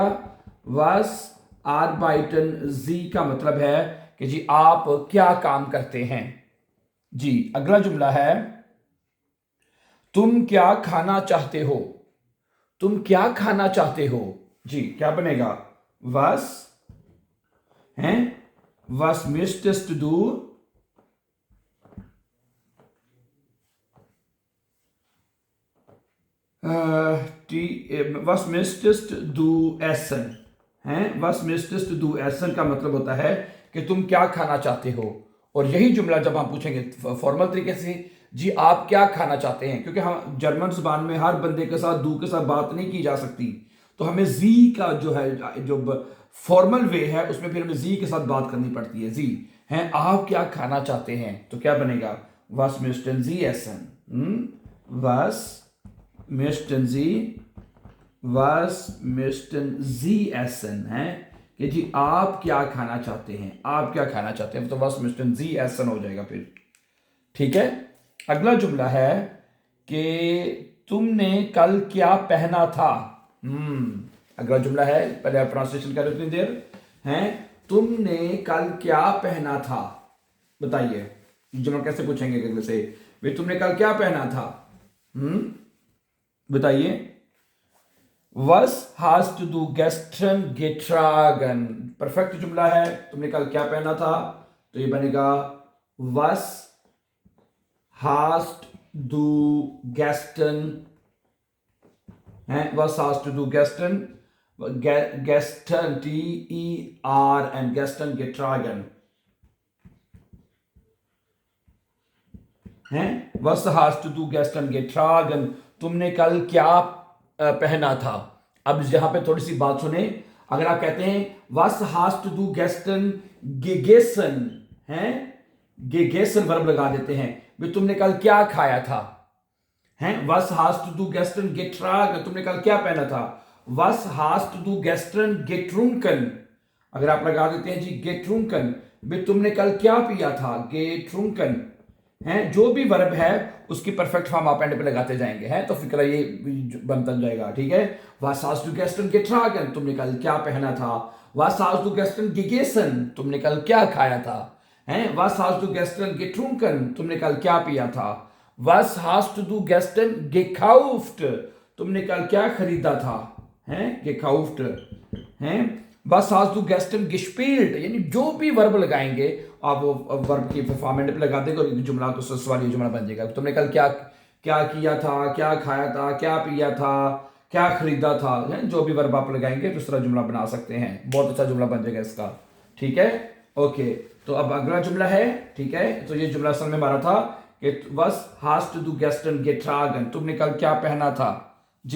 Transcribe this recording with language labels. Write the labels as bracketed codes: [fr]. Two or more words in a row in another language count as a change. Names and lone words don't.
[de] Was arbeiten Sie [ur] کا مطلب ہے کہ جی آپ کیا کام کرتے ہیں جی. اگلا جملہ ہے تم کیا کھانا چاہتے ہو. تم کیا کھانا چاہتے ہو جی، کیا بنے گا. [de] वस हैं, was möchtest du was möchtest du essen हैं। was möchtest du essen [ur] کا مطلب ہوتا ہے کہ تم کیا کھانا چاہتے ہو. اور یہی جملہ جب ہم پوچھیں گے فارمل طریقے سے، جی آپ کیا کھانا چاہتے ہیں، کیونکہ ہم جرمن زبان میں ہر بندے کے ساتھ دو کے ساتھ بات نہیں کی جا سکتی، تو ہمیں جی کا جو ہے جو [en] formal way [ur] ہے اس میں پھر ہمیں جی کے ساتھ بات کرنی پڑتی ہے. جی ہیں، آپ کیا کھانا چاہتے ہیں، تو کیا بنے گا. [de] was möchten Sie essen [ur] was möchten Sie was möchten Sie essen ہے کہ جی آپ کیا کھانا چاہتے ہیں، آپ کیا کھانا چاہتے ہیں، تو [de] was möchten Sie essen [ur] ہو جائے گا پھر. ٹھیک ہے. اگلا جملہ ہے کہ تم نے کل کیا پہنا تھا. اگلا جملہ ہے، پہلے آپ ٹرانسلیشن کریں اتنی دیر. ہیں، تم نے کل کیا پہنا تھا، بتائیے. جملہ کیسے پوچھیں گے اگلے سے، بھائی تم نے کل کیا پہنا تھا. [de] बताइए। Was hast du gestern getragen, [ur] پرفیکٹ جملہ ہے. تم نے کل کیا پہنا تھا، تو یہ بنے گا [de] Was hast du gestern हैं, was hast du gestern gestern T-E-R-N gestern getragen हैं। was hast du gestern getragen [ur] تم نے کل کیا پہنا تھا. اب یہاں پہ تھوڑی سی بات سنے، اگر آپ کہتے ہیں [de] was hast du gestern gegessen [ur] ہیں، gegessen ورب لگا دیتے ہیں، بھی تم نے کل کیا کھایا تھا. ہیں, [de] was hast du gestern getragen [ur] تم نے کل کیا پہنا تھا. [de] was hast du gestern getrunken [ur] اگر آپ لگا دیتے ہیں جی getrunken، بھی تم نے کل کیا پیا تھا، getrunken ہیں، جو بھی ورب ہے اس کی [en] perfect form [ur] آپ اینڈ پہ لگاتے جائیں گے ہیں، تو فکر یہ بنتا جائے گا۔ ٹھیک ہے. [de] was hast du gestern getragen [ur] تم نے کل کیا پہنا تھا. [de] was hast du gestern gegessen [ur] تم نے کل کیا کھایا تھا. ہیں, [de] was hast du gestern getrunken [ur] تم نے کل کیا پیا تھا. [de] Was hast du gestern gekauft [ur] تم نے کل کیا خریدا تھا. हैं, gekauft हैं। [de] Was hast du gestern gespielt [ur] یعنی جو بھی ورب لگائیں گے آپ وہ ورب کی فارمیٹ پہ لگا دیں گے اور جملہ تو سوالی جملہ بن جائے گا. تم نے کل کیا کیا کیا تھا، کیا کھایا تھا، کیا پیا تھا، کیا خریدا تھا، ہے? جو بھی ورب آپ لگائیں گے دوسرا جملہ بنا سکتے ہیں، بہت اچھا جملہ بن جائے گا اس کا. ٹھیک ہے۔ اوکے، تو اب اگلا جملہ ہے۔ ٹھیک ہے، تو یہ جملہ اصل میں ہمارا تھا کہ [de] was hast du gestern getragen [ur] تم نے کل کیا پہنا تھا جی.